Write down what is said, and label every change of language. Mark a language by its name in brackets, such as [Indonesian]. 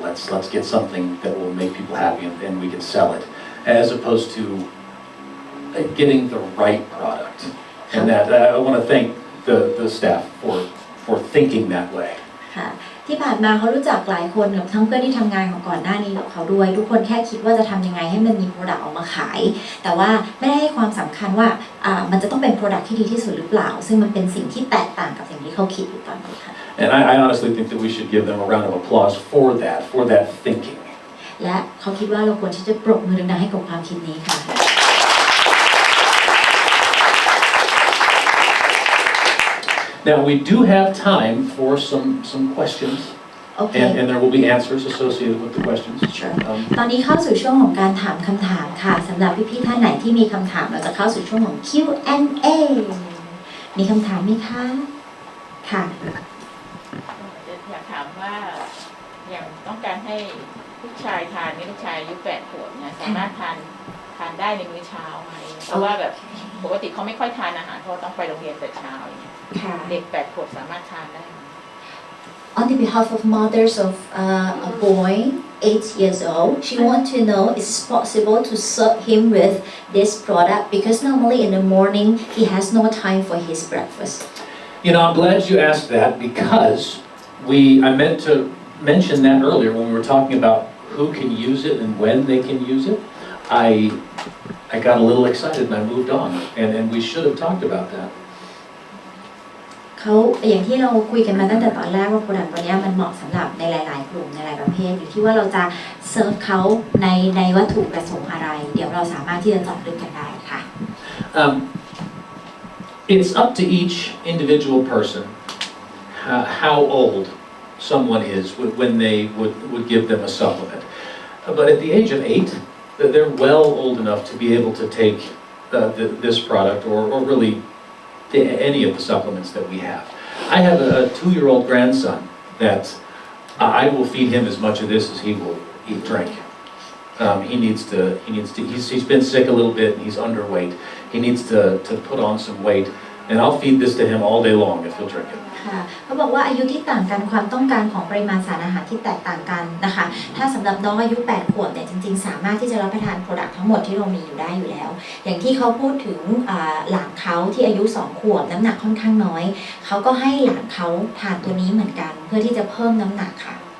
[English] Let's get something that will make people happy and we can sell it, as opposed to getting the right product. And that I want to thank the staff for thinking that way. [Thai] ค่ะที่ผ่านมาเขารู้จักหลายคนกับทั้งเพื่อนที่ทำงานของก่อนหน้านี้กับเขาด้วยทุกคนแค่คิดว่าจะทำยังไงให้มันมี Product ออกมาขายแต่ว่าไม่ได้ให้ความสำคัญว่ามันจะต้องเป็น Product ที่ดีที่สุดหรือเปล่าซึ่งมันเป็นสิ่งที่แตกต่างกับสิ่งที่เขาคิดอยู่ตอนนี้ค่ะ [English] And I honestly think that we should give them a round of applause for that thinking. [Thai] และเขาคิดว่าเราควรที่จะปรบมือดังๆให้กับความคิดนี้ค่ะ [English] Now we do have time for some questions, and there will be answers associated with the questions. Sure. [Thai] ตอนนี้เข้าสู่ช่วงของการถามคำถามค่ะสำหรับพี่ๆท่านไหนที่มีคำถามเราจะเข้าสู่ช่วงของ Q&A มีคำถามไหมคะค่ะ อยากถามว่าอย่างต้องการให้ลูกชายทานนี่ลูกชายอายุ8 ขวบเนี่ยสามารถทานได้ในมื้อเช้าไหมเพราะว่าแบบปกติเขาไม่ค่อยทานอาหารเพราะต้องไปโรงเรียนแต่เช้าอย่างเงี้ยเด็ก8 ขวบสามารถทานได้ [English] On the behalf of mothers of a boy 8 years old, she wants to know is it possible to serve him with this product because normally in the morning he has no time for his breakfast. I'm glad you asked that because I meant to mention that earlier when we were talking about who can use it and when they can use it. I got a little excited and I moved on, and we should have talked about that. [Thai] เขาอย่างที่เราคุยกันมาตั้งแต่ตอนแรกว่า product ตัวนี้มันเหมาะสำหรับในหลายๆกลุ่มในหลายประเภทอยู่ที่ว่าเราจะเซิร์ฟเขาในวัตถุประสงค์อะไรเดี๋ยวเราสามารถที่จะเจาะลึกกันได้ค่ะ [English] It's up to each individual person how old someone is when they would give them a supplement. But at the age of 8, they're well old enough to be able to take this product or really any of the supplements that we have. I have a 2-year-old grandson that I will feed him as much of this as he will drink. He's been sick a little bit and he's underweight. He needs to put on some weight, and I'll feed this to him all day long if he'll drink it. [Thai] ค่ะเขาบอกว่าอายุที่ต่างกันความต้องการของปริมาณสารอาหารที่แตกต่างกันนะคะถ้าสำหรับน้องอายุ8 ขวบเนี่ยจริงๆสามารถที่จะรับประทานโปรดักต์ทั้งหมดที่เรามีอยู่ได้อยู่แล้วอย่างที่เขาพูดถึงหลานเขาที่อายุ2 ขวบน้ำหนักค่อนข้างน้อยเขาก็ให้หลานเขาทานตัวนี้เหมือนกันเพื่อที่จะเพิ่มน้ำหนักค่ะ